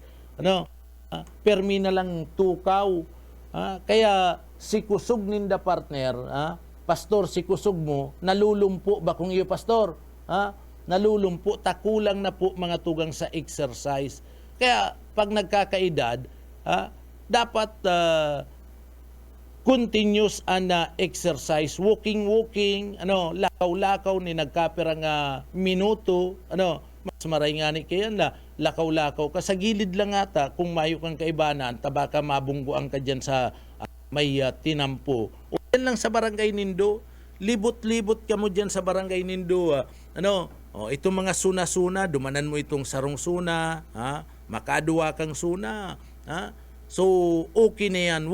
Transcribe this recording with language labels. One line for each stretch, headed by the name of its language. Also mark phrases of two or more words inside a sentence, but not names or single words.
Bikol: Ano? Permi na lang tukaw. Kaya si kusog ninda partner, pastor, si kusog mo, nalulumpo ba kung iyo pastor? Nalulumpo, takulang na po mga tugang sa exercise. Kaya pag nagkakaedad, dapat continuous ana exercise, walking, ano, lakaw-lakaw ni nagkapirang minuto, ano, mas maray nga ni kaya na lakaw-lakaw ka sa gilid lang ata kung mayo kang kaibanan, tabaka mabungguan ka dyan sa may tinampo. O yan lang sa barangay nindo, libot-libot ka mo dyan sa barangay nindo, ano, itong mga suna-suna, dumanan mo itong sarong suna, makaduwa kang suna, so, okay na yan.